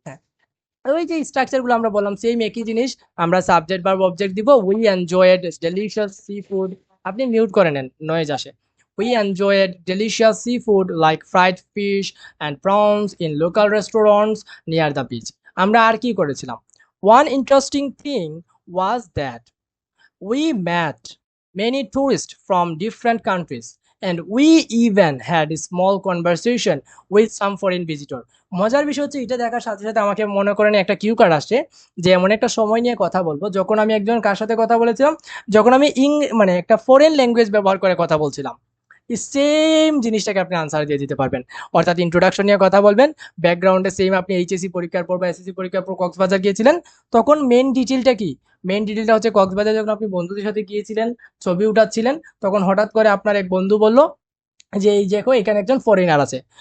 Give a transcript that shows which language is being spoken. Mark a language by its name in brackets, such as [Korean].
[Bangla] হ্যাঁ, ওই যে স্ট্রাকচার গুলো আমরা বললাম সেম একই জিনিস। আমরা সাবজেক্ট ভার্ব অবজেক্ট দিব, [English] We enjoyed delicious seafood. [Bangla] আপনি মিউট করে নেন, নয়েজ আসে। [English] We enjoyed delicious seafood like fried fish and prawns in local restaurants near the beach. [Bangla] আমরা আর কি করেছিলাম, [English] One interesting thing was that we met many tourists from different countries and we even had a small conversation with some foreign visitor। [Bangla] মজার বিষয় হচ্ছে এটা দেখার সাথে সাথে আমাকে মনে করেন একটা কিউ কার্ড আসছে যে এমন একটা সময় নিয়ে কথা বলবো যখন আমি একজন কার সাথে কথা বলেছিলাম, যখন আমি মানে একটা ফরেন ল্যাঙ্গুয়েজ ব্যবহার করে কথা বলছিলাম। সেম জিনিসটাকে আপনি আনসার দিয়ে দিতে পারবেন। অর্থাৎ ইন্ট্রোডাকশন নিয়ে কথা বলবেন, ব্যাকগ্রাউন্ডে সেম আপনি এইচএসসি পরীক্ষার পর বা এসএসসি পরীক্ষার পর কক্সবাজার গিয়েছিলেন, তখন মেন ডিটেলটা কি, মেইন ডিটেলটা হচ্ছে কক্সবাজার যখন আপনি বন্ধুদের সাথে গিয়েছিলেন, ছবি উঠাচ্ছিলেন, তখন হঠাৎ করে আপনার এক বন্ধু বলল যে এই দেখো এখানে একজন ফরেনার আছে।